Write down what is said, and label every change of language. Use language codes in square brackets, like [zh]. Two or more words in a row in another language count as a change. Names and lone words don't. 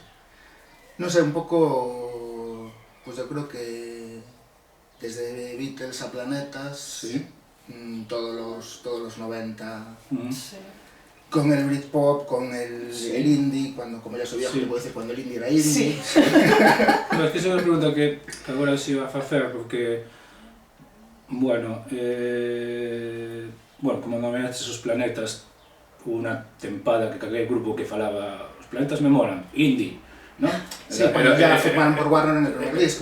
[es] No sé, un poco, pues yo creo que desde Beatles a Planetas, todos los 90, con el Britpop, con el indie, cuando, como ya soy viejo, te puedo decir cuando el indie era indie. Sí. [gl] No, es que esa é unha pregunta que agora se iba a facer, porque, bueno, como nomeaste os planetas, unha tempada que calquer grupo que falaba os planetas me molan, indie, ¿no? [es] Sí, pero ya formaron por Warner en el primer disco.